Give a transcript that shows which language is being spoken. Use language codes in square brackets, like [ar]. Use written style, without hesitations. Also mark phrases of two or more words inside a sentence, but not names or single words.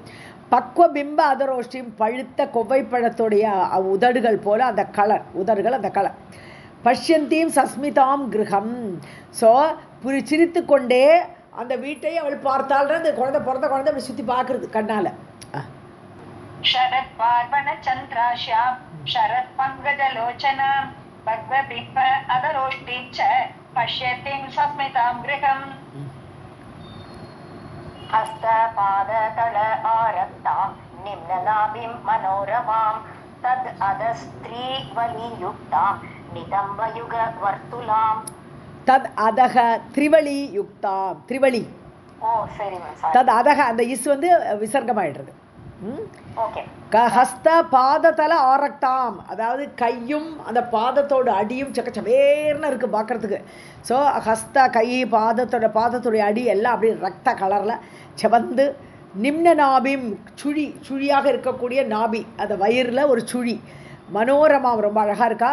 [sa] पक्व बिम्ब अधरोष्ठीम्, [ta] பழுத்த கொவ்வைப்பழத்துடைய உதடுகள் போல அந்த கலர், உதடுகள் அந்த கலர். [sa] पश्यन्तीं सस्मितां गृहम्, [ta] ஸோ சிரித்து கொண்டே அந்த வீட்டை அவள் பார்த்தாள். அந்த குழந்தை, பிறந்த குழந்தை அப்படி சுற்றி பார்க்குறது கண்ணால். [sa] शरत् पार्वण चन्द्राश्यां शरत् पङ्कजलोचनां भग्वबिम्ब अधरोष्टिं च पश्यतीं सस्मितां गृहम्. हस्तपादतल आरक्तां निम्ननाभिं मनोरमां तद् अधस्त्रीवलियुक्तां नितम्बयुगवर्तुलां. तद् अधः त्रिवलियुक्तां, त्रिवलி, [ta] ஓ சரி மேம். [sa] तद् अधः, [ta] அந்த இஸ் வந்து விசர்க்கமாயிடுறது. ஓகே. [sa] हस्त पादतल आरक्ताम्, [ta] அதாவது கையும் அந்த பாதத்தோட அடியும் சக்கச்சவேர்னு இருக்குது பார்க்குறதுக்கு. ஸோ ஹஸ்த, கை, பாதத்துடைய அடி எல்லாம் அப்படி ரத்த கலரில் செவந்து, [sa] निम्न नाभिम्, [ta] சுழியாக இருக்கக்கூடிய நாபி, அந்த வயிறில் ஒரு சுழி, மனோரமாம், ரொம்ப அழகாக இருக்கா.